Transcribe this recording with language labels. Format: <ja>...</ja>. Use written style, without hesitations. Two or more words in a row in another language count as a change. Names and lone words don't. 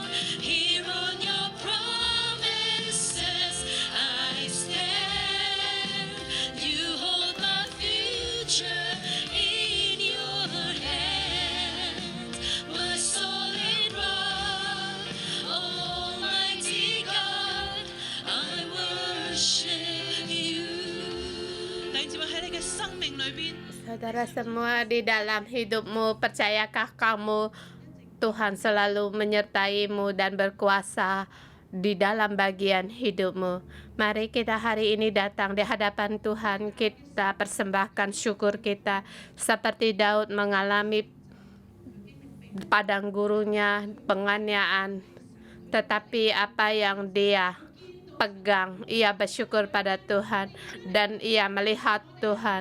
<en>Here on your promises I stand. You hold my future in your hands. My solid rock, Almighty God, I worship you.</en> <yue>弟兄姊妹喺你嘅生命裏邊，</yue> <id>Saudara semua, di dalam hidupmu, percayakah kamu Tuhan selalu menyertaimu dan berkuasa di dalam bagian hidupmu? Mari kita hari ini datang di hadapan Tuhan, kita persembahkan syukur kita seperti Daud mengalami padang gurunnya, penganiayaan, tetapi apa yang dia pegang, ia bersyukur pada Tuhan dan ia melihat Tuhan.</id>